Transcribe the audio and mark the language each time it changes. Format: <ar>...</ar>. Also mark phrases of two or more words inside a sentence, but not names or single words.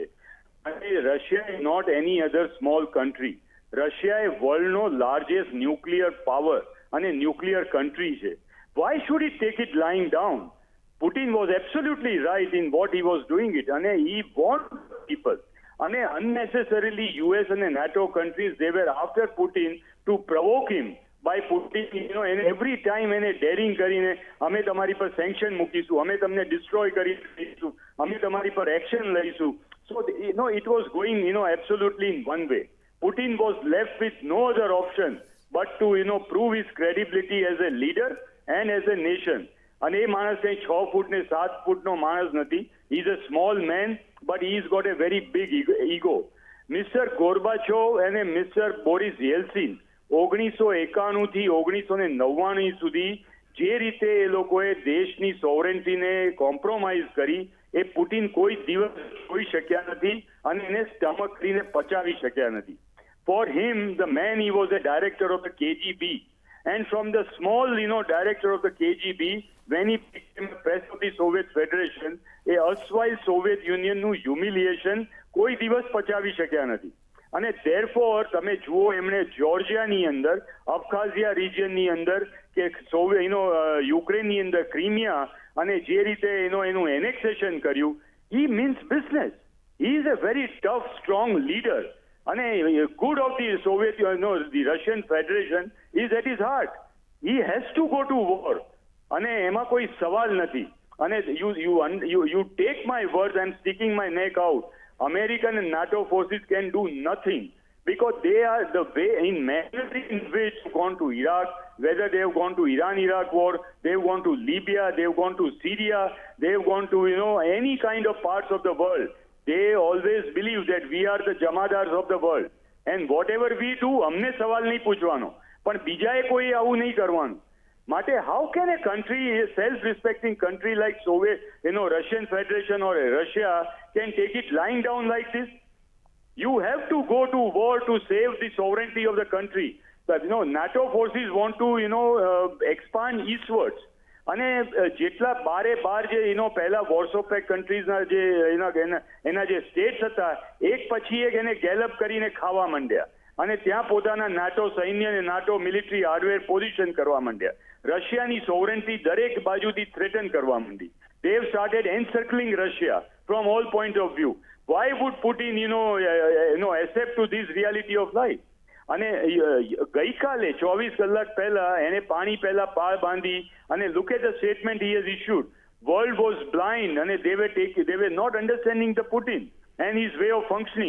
<en>અને Russia is not any other small country.</en> <gu>રશિયા એ વર્લ્ડનો</gu> <en>largest nuclear power</en> <gu>અને</gu> <en>nuclear country</en> <gu>છે.</gu> <en>Why should it take it lying down? Putin was absolutely right in what he was doing it. અને he want people. અને unnecessarily US અને NATO countries, they were after Putin to provoke him by putting, and every time</en> <gu>એને ડેરિંગ કરીને અમે તમારી પર સેન્ક્શન મૂકીશું, અમે તમને ડિસ્ટ્રોય કરી દઈશું, અમે તમારી પર એક્શન લઈશું.</gu> <en>So it was going absolutely in one way. Putin was left with no other option but to prove his credibility as a leader and as a nation.</en> <gu>અને એ માણસ કંઈ 6 ફૂટ ને 7 ફૂટનો માણસ નથી.</gu> <en>He is a small man, but he's got a very big ego.</en> <gu>Mr. Gorbachev અને Mr. Boris Yeltsin 1991 થી 1999 સુધી જે રીતે એ લોકોએ દેશની સોવરેન્ટીને કોમ્પ્રોમાઇઝ કરી, એ પુટિન કોઈ દિવસ જોઈ શક્યા નથી અને એને સ્ટમક કરીને પચાવી શક્યા નથી.</gu> <en>For him, the man, he was a director of the KGB. And from the small, director of the KGB, when he became the president of the Soviet Federation, a erstwhile Soviet Union નું humiliation</en> <gu>કોઈ દિવસ પચાવી શક્યા નથી.</gu> <en>અને therefore તમે જુઓ એમણે જોર્જિયાની અંદર, અબખાઝિયા રિજિયનની અંદર કે યુક્રેનની અંદર ક્રીમિયા અને જે રીતે એનું એનેક્સેશન કર્યું, he means business. He is a very tough, strong leader. And good of the Soviet, the Russian Federation is at his heart. He has to go to war. And</en> <gu>એમાં કોઈ સવાલ નથી.</gu> <en>અને you take my words, I'm sticking my neck out. American and NATO forces can do nothing because they are the way in military in which they've gone to Iraq, whether they have gone to Iran-Iraq war, they've gone to Libya, they've gone to Syria, they've gone to any kind of parts of the world. They always believe that we are the jamadars of the world. And whatever we do,</en> <hi>हमने सवाल नहीं पूछवानो.</hi> <gu>પણ બીજાએ કોઈ આવું નહીં કરવાનું.</gu> <en>માટે how can a country, a self-respecting country like Soviet, Russian Federation or Russia can take it lying down like this? You have to go to war to save the sovereignty of the country. But, NATO forces want to, expand eastwards.</en> <gu>અને જેટલા બારે બાર જે પહેલા વોર્સો પેક કન્ટ્રીઝના જે એના જે સ્ટેટ્સ હતા, એક પછી એક એને ગેલઅપ કરીને ખાવા માંડ્યા અને ત્યાં પોતાના નાટો સૈન્ય અને નાટો</gu> <en>military hardware</en> <gu>પોઝિશન કરવા માંડ્યા. રશિયાની સોવરેન્ટી દરેક બાજુથી થ્રેટન કરવા માંડી.</gu> <en>They have started encircling Russia from all point of view. Why would Putin, accept to this reality of life?</en> <gu>અને ગઈકાલે 24 કલાક પહેલા એને પાણી પહેલા પાળ બાંધી અને</gu> <en>look at the statement he has issued. World was blind and they were not understanding the Putin and his way of functioning.</en>